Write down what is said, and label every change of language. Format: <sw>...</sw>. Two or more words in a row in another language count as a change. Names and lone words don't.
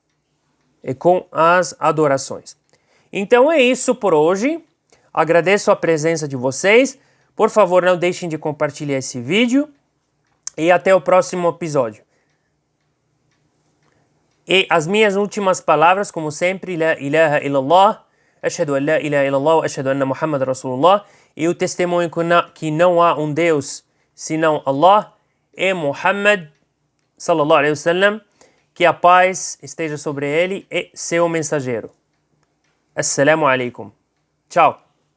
<pt>Então é isso por hoje. Agradeço a presença de vocês. Por favor, não deixem de compartilhar esse vídeo. E até o próximo episódio. E as minhas últimas palavras, como sempre,</pt> <ar>لا إله إلا الله، أشهد أن لا إله إلا الله، أشهد أن محمد رسول الله,</ar> <pt>e o testemunho que não há um Deus senão Allah, e Muhammad</pt> <ar>صلى الله عليه وسلم,</ar> <pt>que a paz esteja sobre ele e seu mensageiro.</pt> <ar>السلام عليكم.</ar> <pt>Tchau.</pt>